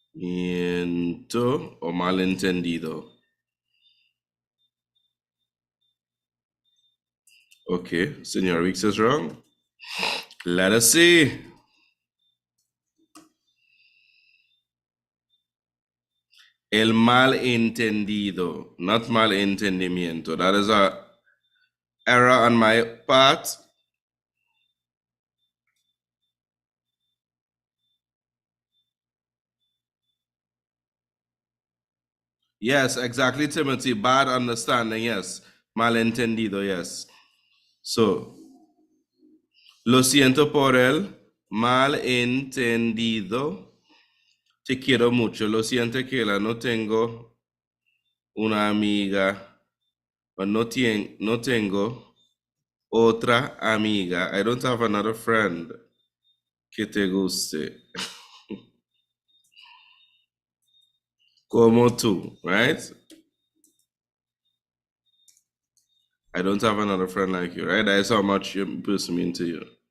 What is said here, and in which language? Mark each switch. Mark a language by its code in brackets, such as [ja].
[es] Entendimiento o malentendido. [en] Okay, Senor Weeks is wrong. Let us see. [es] El malentendido, not malentendimiento. [en] That is a error on my part. Yes, exactly, Timothy. Bad understanding, yes. Malentendido, yes. [es] So, lo siento por el malentendido. Te quiero mucho. Lo siento que no tengo una amiga. But no tengo otra amiga. [en] I don't have another friend [es] que te guste. Como tú, right? [en] I don't have another friend like you, right? That is how much your person mean to you.